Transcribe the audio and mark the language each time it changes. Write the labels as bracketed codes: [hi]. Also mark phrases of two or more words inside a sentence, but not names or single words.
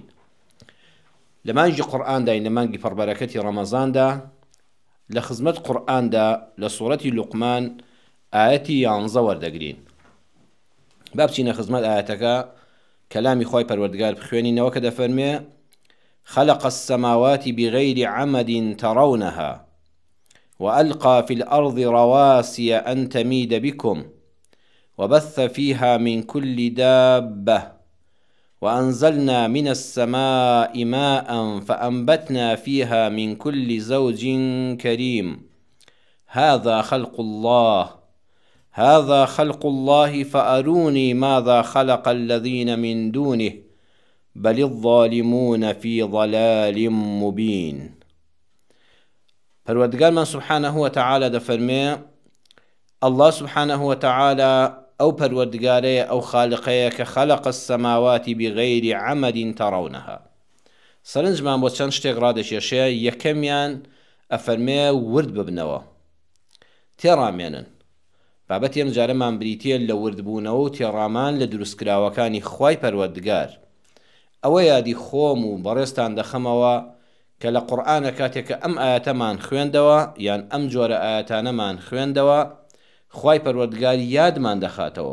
[ckb] لە مانگی قورئاندای لە مانگی پڕبەرەکەتی ڕەمەزاندا لە خزمەت قورئاندا لە سوورەتی لوقمان ئاەتی 11 وەردەگرین. با بچینە خزمەت ئاەتەکە کەلامی خۆی پەروەردگار بخوێنینەوە کە دەفەرمێ: [ar] خلق السماوات بغير عمد ترونها وألقى في الأرض رواسي أن تميد بكم وبث فيها من كل دابة وأنزلنا من السماء ماء فأنبتنا فيها من كل زوج كريم هذا خلق الله فأروني ماذا خلق الذين من دونه بل الظالمون في ضلال مبين. [ckb] پەروەردگار من [ar] سبحانه وتعالى [ckb] دەفەرمێ [ar] الله سبحانه وتعالى [ckb] ئەو پەروەردگارەیە ئەو خالقەیە کە [ar] خلق السماوات بغير عمد ترونها. [ckb] سەرنجمان بۆ چەند شتێک ڕادەکێشێ. یەکەمیان ئەفەرمێ ورد ببنەوە، تێڕامێنن. بابەتی ئەم جارەمان بریتیە لە وردبوونەوە و تێڕامان لە دروستکراوەکانی خوای پەروەردگار. ئەوە یادی خۆم و بەڕێستان دەخەمەوە کە لە قورئانە کاتێککە ئەم ئاەتەمان خوێندەوە یان ئەم جۆرە ئاەتانەمان خوێندەوە، خوای پەروەردگار یادمان دەخاتەوە.